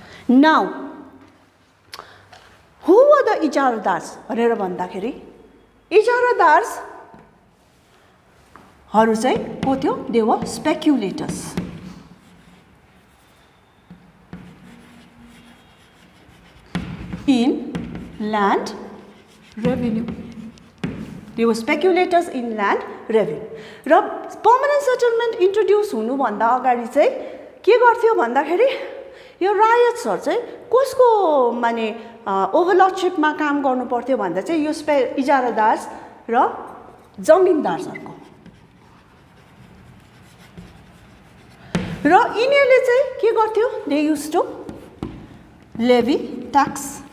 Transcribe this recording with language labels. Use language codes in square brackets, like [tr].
[en] now who were the इजारादार्स [ne] भनेर भन्दाखेरि इजारादार्स हरू चाहिँ को थियो [en] They were speculators in land revenue. They were speculators in land revenue. [ne] र permanent settlement introduce हुनु भन्दा अगाडि चाहिँ के गर्थ्यो भन्दाखेरि यो रायट्सहरु चाहिँ कसको माने ओभरलर्डशिपमा काम गर्नु पर्थ्यो भन्दा चाहिँ यो इजारादार्स र जमिनदारहरुको र यिनीहरूले चाहिँ के गर्थ्यो [en] they used to levy tax